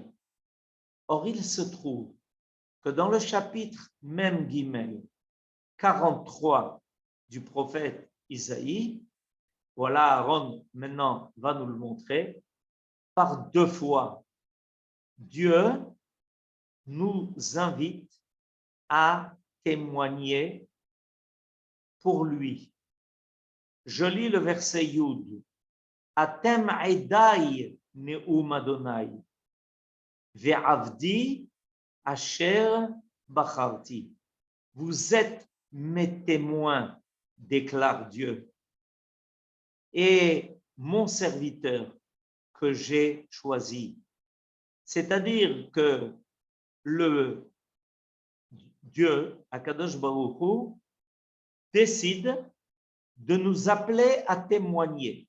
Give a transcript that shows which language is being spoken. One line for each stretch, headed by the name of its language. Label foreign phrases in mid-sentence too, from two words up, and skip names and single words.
French: Or, il se trouve que dans le chapitre même Gimel 43 du prophète Isaïe, voilà, Aaron maintenant va nous le montrer, par 2 fois, Dieu nous invite à témoigner pour lui. Je lis le verset Yud.
Hebrew: אתם עדי נאם אדוני, ועבדי אשר בחרתי.
French: Vous êtes mes témoins, déclare Dieu, et mon serviteur que j'ai choisi. C'est-à-dire que le Dieu,
Hebrew: הקדוש ברוך הוא,
French: décide de nous appeler à témoigner.